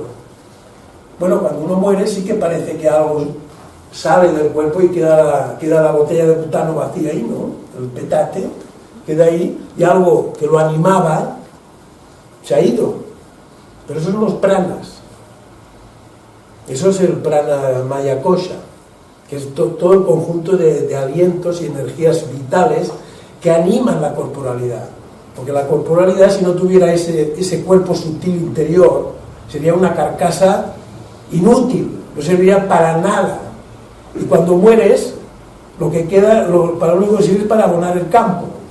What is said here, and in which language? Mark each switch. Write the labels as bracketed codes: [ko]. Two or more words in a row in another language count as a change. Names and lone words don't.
[es] Bueno, cuando uno muere sí que parece que algo sale del cuerpo y queda la botella de butano vacía ahí, ¿no? El petate queda ahí, y algo que lo animaba se ha ido. Pero esos son los pranas. Eso es el [sa] prana maya kosha, [es] que es todo el conjunto de alientos y energías vitales que animan la corporalidad. Porque la corporalidad, si no tuviera ese cuerpo sutil interior, sería una carcasa inútil, no serviría para nada. Y cuando mueres, lo que queda, para lo único que sirve es para abonar el campo.